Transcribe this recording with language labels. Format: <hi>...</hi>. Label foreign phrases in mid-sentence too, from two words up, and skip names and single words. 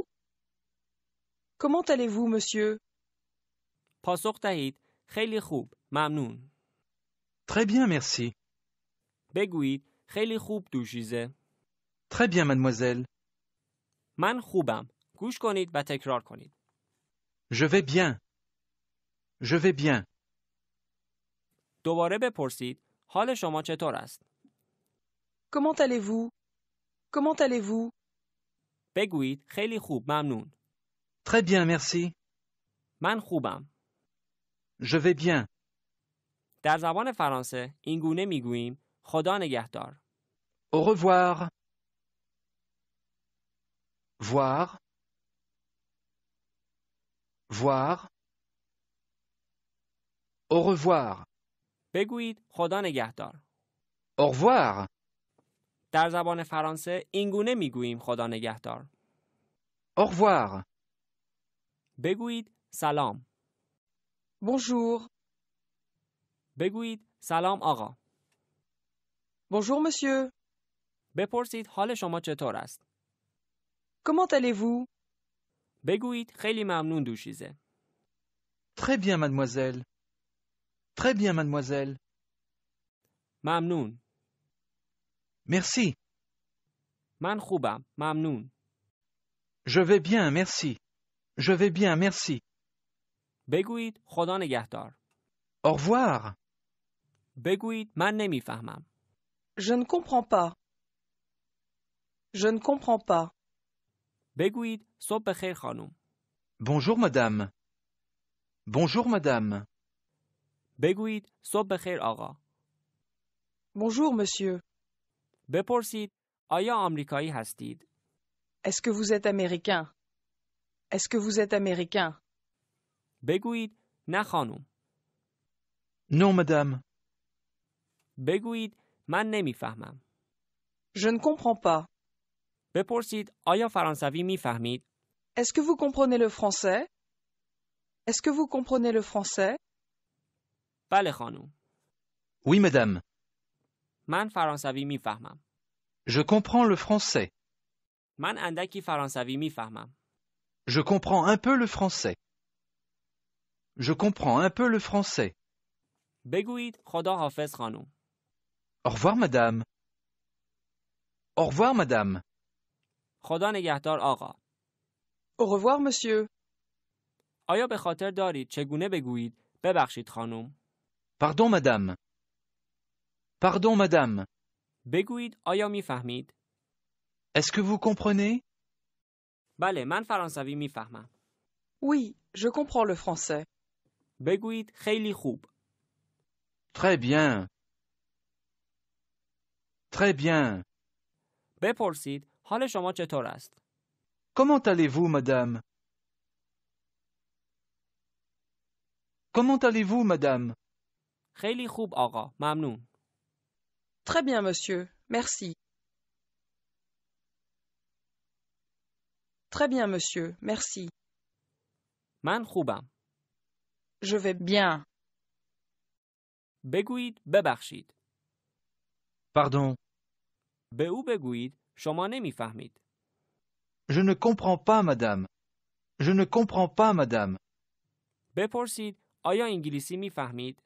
<fr>Comment allez-vous, monsieur?</fr> <fa>پاسخ دهید خیلی خوب، ممنون.</fa> <fr>Très bien, merci.</fr> <fa>بگویید خیلی خوب دوشیزه.</fa> <fr>Très bien, mademoiselle.</fr> <fa>من خوبم. گوش کنید و تکرار کنید.</fa> <fr>Je vais bien. Je vais bien.</fr> <fa>دوباره بپرسید حال شما چطور است؟</fa> <fr>Comment allez-vous? Comment allez-vous?</fr> <fa>بگویید خیلی خوب، ممنون.</fa> <fr>Très bien, merci.</fr> <fa>من خوبم.</fa> <fr>Je vais bien.</fr> <fa>در زبان فرانسه این گونه میگوییم خدا نگهدار.</fa> <fr>Au revoir. Voir. Voir. Au revoir.</fr> <fa>بگویید خدا نگهدار.</fa> <fr>Au revoir.</fr> <fa>در زبان فرانسه این گونه میگوییم خدا نگهدار.</fa> <fr>Au revoir.</fr> <fa>بگویید سلام.</fa> <fr>Bonjour.</fr> <fa>بگویید سلام آقا.</fa> <fr>Bonjour, monsieur.</fr> <fa>بپرسید حال شما چطور است؟</fa> <fr>Comment allez-vous?</fr> <fa>بگویید خیلی ممنون دوشیزه.</fa> <fr>Très bien, mademoiselle. Très bien, mademoiselle.</fr> <fa>ممنون.</fa> <fr>Merci.</fr> <fa>من خوبم. ممنون.</fa> <fr>Je vais bien, merci. Je vais bien, merci.</fr> <fa>بگویید خدا نگهدار.</fa> <fr>Au revoir.</fr> <fa>بگویید من نمیفهمم.</fa> <fr>Je ne comprends pas. Je ne comprends pas.</fr> <fa>بگویید صبح بخیر خانم.</fa> <fr>Bonjour, madame. Bonjour, madame.</fr> <fa>بگویید صبح بخیر آقا.</fa> <fr>Bonjour, monsieur.</fr> <fa>بپرسید آیا آمریکایی هستید؟</fa> <fr>Est-ce que vous êtes américain? Est-ce que vous êtes américain?</fr> <fa>بگویید نه خانم.</fa> <fr>Non, madame.</fr> <fa>بگویید من نمیفهمم.</fa> <fr>Je ne comprends pas.</fr> <fa>بپرسید آیا فرانسوی میفهمید؟</fa> <fr>Est-ce que vous comprenez le français? Est-ce que vous comprenez le français?</fr> <fa>بله خانم.</fa> <fr>Oui, madame.</fr> <fa>من فرانسوی میفهمم.</fa> <fr>Je comprends le français.</fr> <fa>من اندکی فرانسوی میفهمم.</fa> <fr>Je comprends un peu le français. Je comprends un peu le français.</fr> <fa>بگویید خدا حافظ خانم.</fa> <fr>Au revoir, madame. Au revoir, madame.</fr> <fa>خدا نگهدار آقا.</fa> <fr>Au revoir, monsieur.</fr> <fa>آیا به خاطر دارید چگونه بگویید ببخشید خانم؟</fa> <fr>Pardon, madame. Pardon, madame.</fr> <fa>بگویید آیا میفهمید؟</fa> <fr>Est-ce que vous comprenez?</fr> <fa>بله من فرانسوی میفهمم.</fa> <fr>Oui, je comprends le français.</fr> <fa>بگویید خیلی خوب.</fa> <fr>Très bien. Très bien.</fr> <fa>بپرسید حال شما چطور است؟</fa> <fr>Comment allez-vous, madame? Comment allez-vous, madame?</fr> <fa>خیلی خوب آقا. ممنون.</fa> <fr>Très bien, monsieur. Merci. Très bien, monsieur. Merci.</fr> <fa>من خوبم.</fa> <fr>Je vais bien.</fr> <fa>بگویید ببخشید.</fa> <fr>Pardon.</fr> <fa>به او بگویید شما نمیفهمید.</fa> <fr>Je ne comprends pas, madame. Je ne comprends pas, madame.</fr> <fa>بپرسید آیا انگلیسی میفهمید؟</fa>